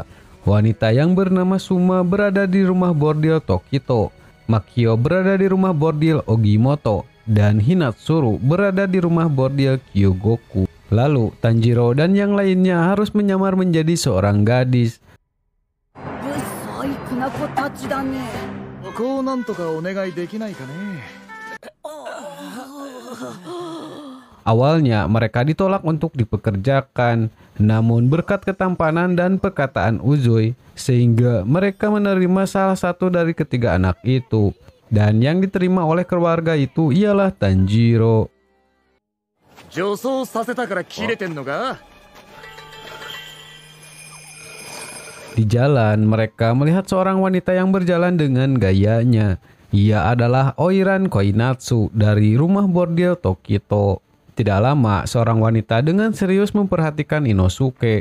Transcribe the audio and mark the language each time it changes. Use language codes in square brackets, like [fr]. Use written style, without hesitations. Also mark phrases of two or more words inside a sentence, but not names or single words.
[id] Wanita yang bernama Suma berada di rumah bordil Tokito. Makio berada di rumah bordil Ogimoto. Dan Hinatsuru berada di rumah bordil Kyogoku. Lalu Tanjiro dan yang lainnya harus menyamar menjadi seorang gadis. [ja] こうなんとかお願いできないかね。 [id] Awalnya mereka ditolak untuk dipekerjakan, namun berkat ketampanan dan perkataan Uzui, sehingga mereka menerima salah satu dari ketiga anak itu. Dan yang diterima oleh keluarga itu ialah Tanjiro. [ja] 女装させたから切れてんのか。 [id] Di jalan, mereka melihat seorang wanita yang berjalan dengan gayanya. Ia adalah Oiran Koinatsu dari rumah bordil Tokito. Tidak lama, seorang wanita dengan serius memperhatikan Inosuke.